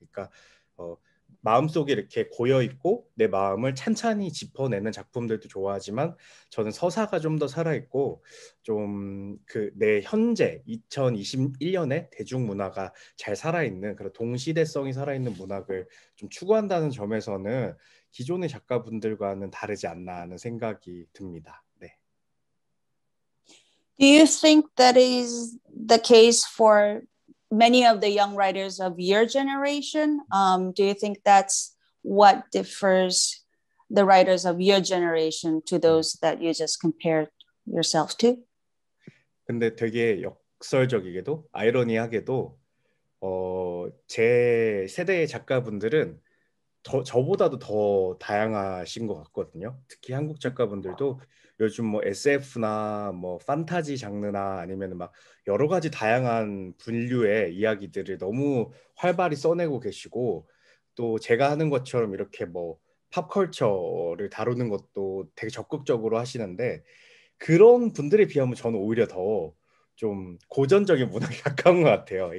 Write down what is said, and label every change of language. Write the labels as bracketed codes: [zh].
[ko] 그러니까 어, 마음속에 이렇게 고여 있고 내 마음을 찬찬히 짚어내는 작품들도 좋아하지만 저는 서사가 좀 더 살아 있고 좀 그 내 현재 2021년에 대중문화가 잘 살아 있는 그런 동시대성이 살아 있는 문학을 좀 추구한다는 점에서는 기존의 작가분들과는 다르지 않나 하는 생각이 듭니다. 네. [en] Do you think that is the case for many of the young writers of your generation? Do you think that's what differs the writers of your generation to those that you just compared yourself to? [ko] 근데 되게 역설적이게도 아이러니하게도 제 세대의 작가분들은 저보다도 더 다양하신 것 같거든요. 특히 한국 작가분들도 요즘 뭐 SF나 뭐 판타지 장르나 아니면 막 여러 가지 다양한 분류의 이야기들을 너무 활발히 써내고 계시고 또 제가 하는 것처럼 이렇게 뭐 팝컬처를 다루는 것도 되게 적극적으로 하시는데 그런 분들에 비하면 저는 오히려 더 좀 고전적인 문학에 가까운 것 같아요.